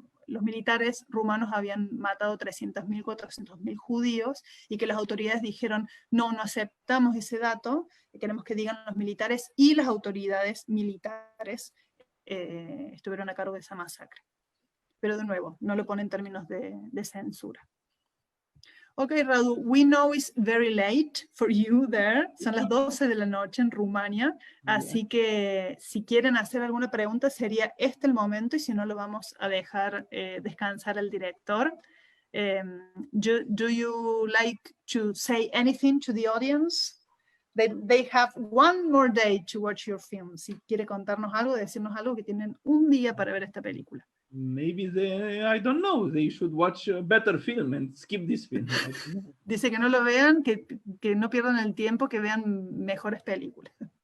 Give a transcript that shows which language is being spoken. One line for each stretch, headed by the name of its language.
Spanish: los militares rumanos habían matado 300.000, 400.000 judíos, y que las autoridades dijeron, no aceptamos ese dato, queremos que digan los militares, y las autoridades militares estuvieron a cargo de esa masacre. Pero de nuevo, no lo pone en términos de censura.
English: Okay, Radu, we know it's very late for you there.
Spanish: Son las 12 de la noche en Rumania, así que si quieren hacer alguna pregunta sería este el momento, y si no lo vamos a dejar descansar al director.
English: Do you like to say anything to the audience? They have one more day to watch your film.
Spanish: Si quiere contarnos algo, decirnos algo, que tienen un día para ver esta película.
English: Maybe I don't know, they should watch a better film and skip this film.
Spanish: Dice que no lo vean, que no pierdan el tiempo, que vean mejores películas.